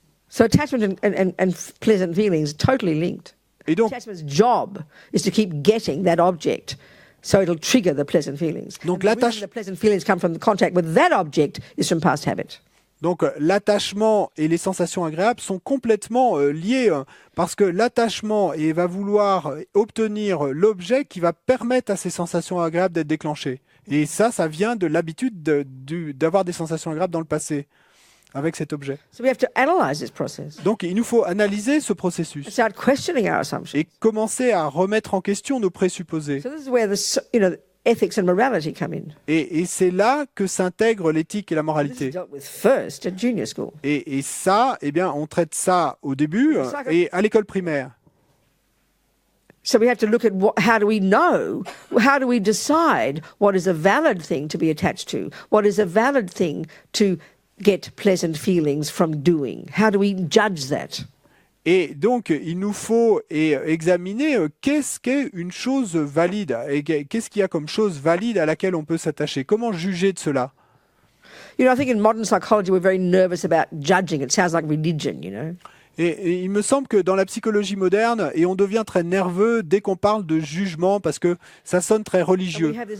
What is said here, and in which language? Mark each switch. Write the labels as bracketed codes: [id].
[en] So attachment and pleasant feelings are totally linked. [fr] Et donc, [en] attachment's job is to keep getting that object. So it'll trigger the pleasant feelings. [fr] Donc [en] the pleasant feelings come from the contact with that object is from past habit. [fr] Donc l'attachement et les sensations agréables sont complètement liés parce que l'attachement va vouloir obtenir l'objet qui va permettre à ces sensations agréables d'être déclenchées. Et ça vient de l'habitude d'avoir des sensations agréables dans le passé avec cet objet. [en] So we have to analyze this process. [fr] Donc il nous faut analyser ce processus [en] start questioning our assumptions. [fr] Et commencer à remettre en question nos présupposés. [en] So this is where ethics and morality come in. [fr] Et c'est là que s'intègre l'éthique et la moralité. [en] This is dealt with first at junior school. [fr] Et ça, on traite ça au début et à l'école primaire. [en] So we have to look at how do we know, how do we decide what is a valid thing to be attached to, what is a valid thing to get pleasant feelings from doing. How do we judge that? [fr] Et donc, il nous faut examiner qu'est-ce qu'est une chose valide et qu'est-ce qu'il y a comme chose valide à laquelle on peut s'attacher. Comment juger de cela? [en] I think in modern psychology we're very nervous about judging. It sounds like religion, [fr] Et il me semble que dans la psychologie moderne, et on devient très nerveux dès qu'on parle de jugement parce que ça sonne très religieux.